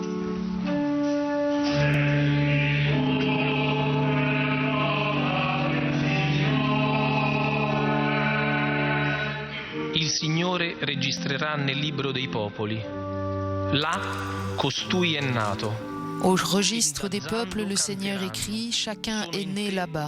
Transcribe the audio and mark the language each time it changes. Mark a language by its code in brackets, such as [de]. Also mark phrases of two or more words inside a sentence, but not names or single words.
[it] Il Signore registrerà nel libro dei popoli. Là costui è nato. [fr] Au registre des peuples, le Seigneur écrit: chacun est né là-bas.